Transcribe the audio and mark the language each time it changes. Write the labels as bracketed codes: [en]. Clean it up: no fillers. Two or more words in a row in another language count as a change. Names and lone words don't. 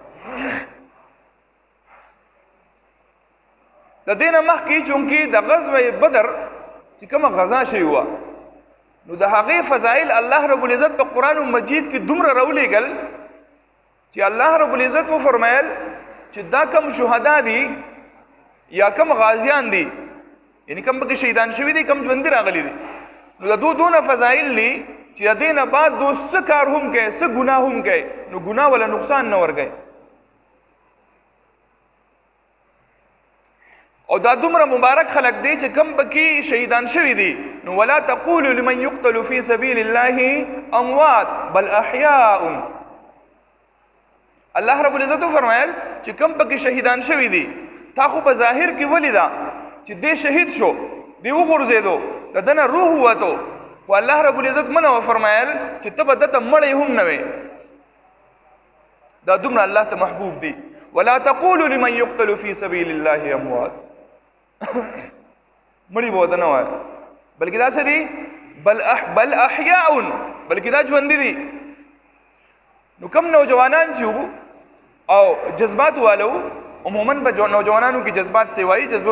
[ps] د دې نه مخکې چونکې د غزوه بدر چې کومه غزا شوې وه نو د هغې فضایل الله [ar] رب العزت [ps] په قرآن مجید کې دومره راولېږل چې الله [ar] رب العزت [ps] وفرمایل چې دا کم شهدا دي یا کم غازیان دي یعنی کم پکې شهیدان شوي دي کم ژوندي راغلي دي نو د دونه فضایل دي چې د دې نه بعد دو څه کار هم کوي څه ګناه هم کوي نو ګناه ولا نقصان نه ورکوي او دا دومره مبارک خلق دی چې کم پکې شهیدان شوي دي نو [ar] ولا تقولوا لمن يقتل في سبيل الله اموات بل احياء [ps] الله [ar] رب العزت [ps] فرمایل چې کم پکې شهیدان شوي دي تا خو په ظاهر کې ولیدا چې دې شهید شو دی وغورځېدو د دنه روح وته خو الله [ar] رب العزت [ps] منه وفرمایل چې ته به دته مړی هم نه وې دا دومره الله ته محبوب دی [ar] ولا تقولوا لمن يقتل في سبيل الله اموات [ps] مړی به ورته نه وایه بلکې دا څه دي [ar] بل احیاء [ps] بلکې دا ژوندي دي نو کم نوجوانان چې وو او جذبات والو عموما په نوجوانانو کې جذبات سیوایي جذبه